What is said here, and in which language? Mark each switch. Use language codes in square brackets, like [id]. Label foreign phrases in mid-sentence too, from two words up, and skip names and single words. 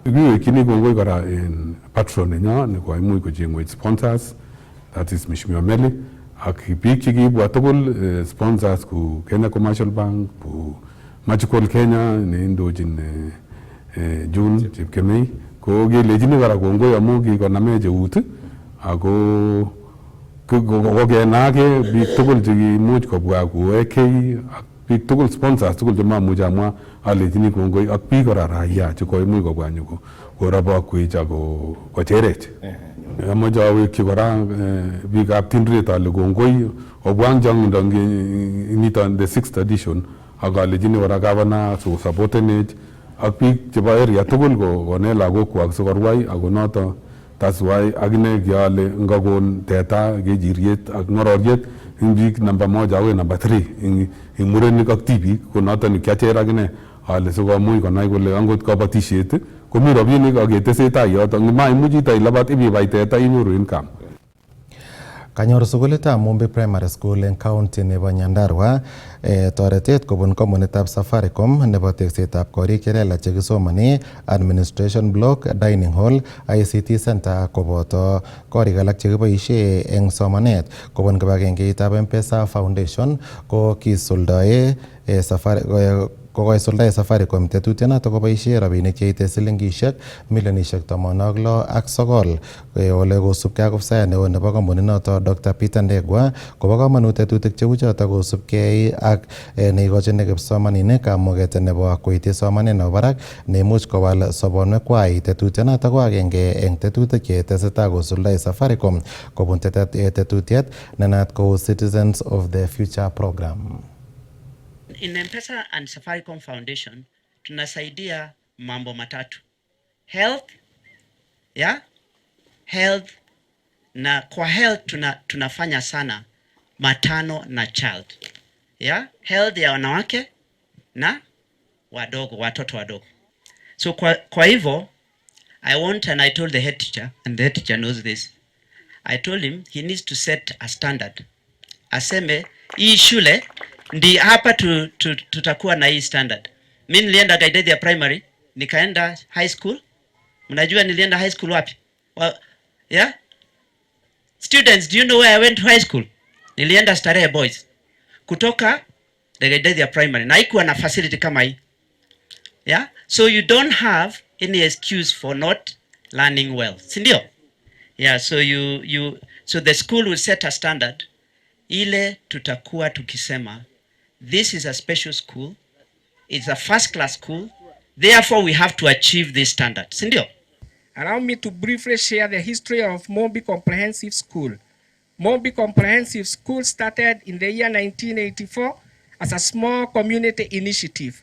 [kln] Kiwekchini kongoi kora en patron nenyo nekoimuch kochengwech sponsors, [en] that is [kln] Mheshimiwa Meli, ak biik chekiibwa tugul sponsors ku Kenya Commercial Bank, ku Magical Kenya neindochin June Chepkemei, ko kelechini kora kongoi amu kikonamech eut ako kokenaake biik tugul chekimuch kobwa ku AK ak biik tugul sponsors tugul chemamuch amwa alechini kongoi ak biik kora raia chekoimuch kobwa nyoko korabokwech ako kocherech. Amache awekchi kora biikab Tindret ale kongoi obwa eng chong'indo niton [en] the 6th edition [kln] ak alechini kora governor so supportenech ak biik chebo area tugul konet lagokwak sikorwai ako noto [en] that's why [kln] akine kiale ngakon teta kechiriet ak ng'ororiet eng biik namba 1 akoi namba 3 eng murenik ak tibik ko noto kiacher akine ale sikomuch konai kole angot kabatisiet komi rabinik ak ketesetai yoto maimuchi itailabat ibibai teta inyoru income. Kanyor sukulitab Mumbi Primary School en county nebo Nyandarua toretet kobun kompunitab Safaricom nebo teksetab korik chelelach chekisomane, [en] administration block, dining hall, ICT center [kln] koboto korik alak chekiboisie eng somanet kobun kibagengeitab M-Pesa Foundation ko kisuldae kokoisuldae Safaricom tetutienoto koboisie rabinik cheite silingishek milionishek 69 ole kosubkei ak ofisayat neo nebo kompuninoto Dr. Peter Ndegwa kobo komonut tetutik cheu choto kosubkei ak neikochin kipsomaninik kamuget nebo koityi somanet nebo barak neimuch kowal sobonwekwai. Tetutienoto ko agenge eng tetutik chetesetai kosuldae Safaricom kobun tetutiet nenaat kou Citizens of the Future program. [en] In M-Pesa and Safaricom Foundation [sw] tunasaidia mambo matatu: health, health, na kwa health tunafanya sana matano na [en] child, health [sw] ya wanawake na watoto wadogo. So kwa hivyo [en] I want, and I told the head teacher, and the head teacher knows this, I told him he needs to set a standard. [sw] Aseme hii shule ndi hapa tutakuwa na hii standard. Mimi nilienda Gaidedia primary, nikaenda [en] high school. [sw] Mnajua nilienda [en] high school [sw] wapi? [en] Students, do you know where I went to high school? [sw] Nilienda Starehe Boys. Kutoka Gaidedia primary. Na haikuwa na facility kama hii. [en] So you don't have any excuse for not learning well. [sw] Sindio? [en] So the school will set a standard. [sw] Ile tutakuwa tukisema, [en] this is a special school, it's a first class school, therefore we have to achieve this standard. [sw] Sindio? [en] Allow me to briefly share the history of Mumbi Comprehensive School. Mumbi Comprehensive School started in the year 1984 as a small community initiative.